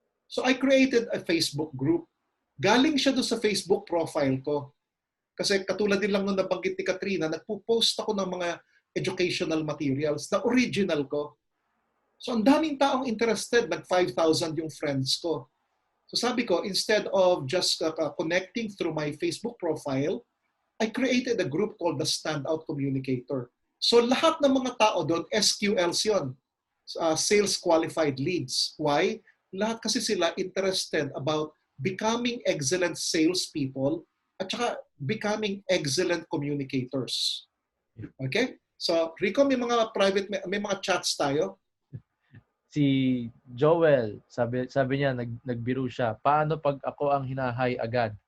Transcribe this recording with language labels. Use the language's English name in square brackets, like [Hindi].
[English] So I created a Facebook group. [Filipino] Galing siya doon sa Facebook profile ko. Kasi katulad din lang nung nabanggit ni Katrina, nagpo-post ako ng mga educational materials na original ko. So ang daming taong interested, nag-5,000 yung friends ko. So sabi ko, [English] instead of just connecting through my Facebook profile, I created a group called the Standout Communicator. [Filipino] So lahat ng mga tao doon, SQLs yun. [English] Sales Qualified Leads. Why? [Filipino] Lahat kasi sila [English] interested about becoming excellent salespeople [Filipino] at saka [English] becoming excellent communicators. Okay? [Filipino] So, Rico, may mga chats tayo. Si Joel, sabi niya, nagbiro siya. Paano pag ako ang hinahay agad?